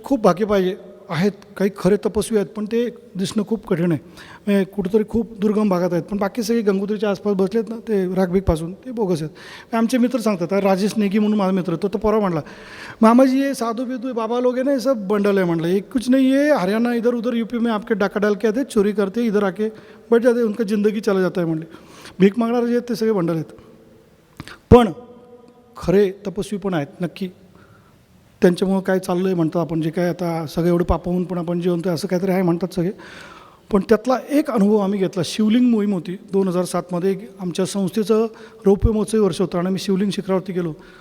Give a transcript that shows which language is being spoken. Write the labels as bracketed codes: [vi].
[mr] खूप भाग्य पाहिजे आहेत, काही खरे तपस्वी आहेत, पण ते दिसणं खूप कठीण आहे. म्हणजे कुठंतरी खूप दुर्गम भागात आहेत, पण बाकी सगळे गंगोत्रीच्या आसपास बसलेत ना, ते रागबीकपासून ते बोगस आहेत. आमचे मित्र सांगतात, राजेश नेगी म्हणून माझा मित्र, तो परवा म्हणला, मामाजी [hi] ये साधू बिधू बाबा लोग हैं ना, ये सब बंडल है. [mr] म्हणलं [hi] एक कुछ नहीं, ये हरियाणा इधर उधर यूपी में आपके डाका डाल के आते, चोरी करते, इधर आके बैठ जाते, उनका जिंदगी चला जाता है. [mr] म्हणले भीक मागणारे जे आहेत ते सगळे बंडल आहेत, पण खरे तपस्वी पण आहेत नक्की. त्यांच्यामुळं काय चाललं आहे म्हणतात आपण, जे काय आता सगळं एवढं पापाहून पण आपण जेवण असं काहीतरी आहे म्हणतात सगळे. पण त्यातला एक अनुभव आम्ही घेतला. शिवलिंग मोहीम होती 2007मध्ये, आमच्या संस्थेचं रौप्य महोत्सवी वर्ष होतं आणि आम्ही शिवलिंग शिखरावरती गेलो.